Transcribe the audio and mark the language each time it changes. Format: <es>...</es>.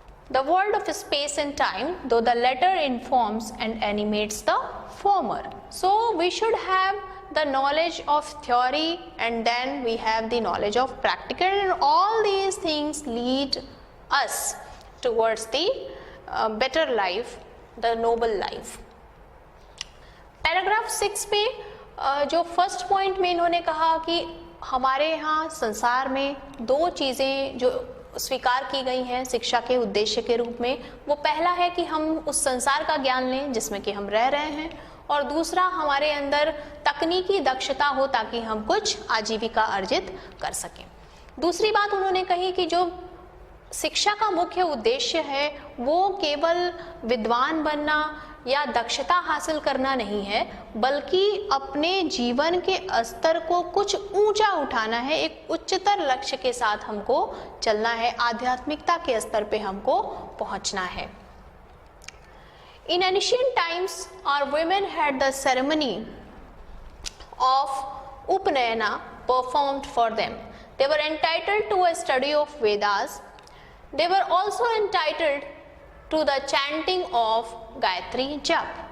<en>The world of space and time, though the latter informs and animates the former. So we should have the knowledge of theory and then we have the knowledge of practical, and all these things lead us towards the better life, the noble life.</en> <hi>Paragraph 6 पे जो first point में इन्होंने कहा कि हमारे यहाँ संसार में दो चीज़ें जो स्वीकार की गई हैं शिक्षा के उद्देश्य के रूप में, वो पहला है कि हम उस संसार का ज्ञान लें जिसमें कि हम रह रहे हैं, और दूसरा हमारे अंदर तकनीकी दक्षता हो ताकि हम कुछ आजीविका अर्जित कर सकें। दूसरी बात उन्होंने कही कि जो शिक्षा का मुख्य उद्देश्य है वो केवल विद्वान बनना या दक्षता हासिल करना नहीं है, बल्कि अपने जीवन के स्तर को कुछ ऊंचा उठाना है, एक उच्चतर लक्ष्य के साथ हमको चलना है, आध्यात्मिकता के स्तर पे हमको पहुंचना है।</hi> <en>In ancient times, our women had the ceremony of Upanayana performed for them. They were entitled to a study of Vedas. They were also entitled to the chanting of Gayatri Jap.</en>